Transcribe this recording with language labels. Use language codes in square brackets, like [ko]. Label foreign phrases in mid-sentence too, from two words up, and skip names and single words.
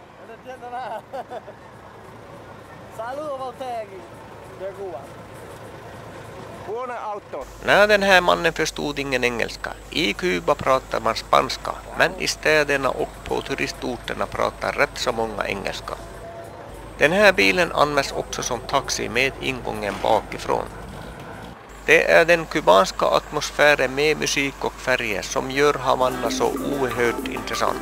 [es] Saludos a usted aquí, de Cuba. Buona auto. [sv] Nej, den här mannen förstod ingen engelska. I Kuba pratar man spanska, men i städerna och på turistorterna pratar rätt så många engelska. Den här bilen används också som taxi med ingången bakifrån. Det är den kubanska atmosfären med musik och färger som gör Havanna så oerhört intressant.